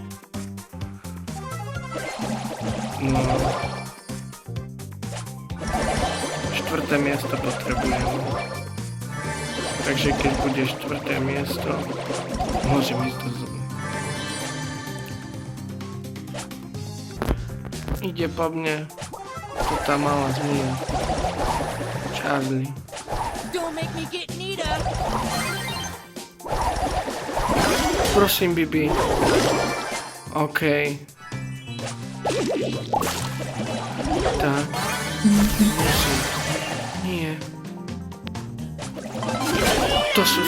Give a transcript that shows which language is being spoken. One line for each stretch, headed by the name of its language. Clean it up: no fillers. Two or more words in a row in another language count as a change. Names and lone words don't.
Slovak: No. 4. miesto potrebujem. Takže keď bude 4. miesto, môžem ísť do zóny. Ide po mne. To tá malá zmia. Charlie.
English: Don't make me get Nita.
Slovak: Prosím, Bibi. OK. Tak. Musím. Nie. To sú...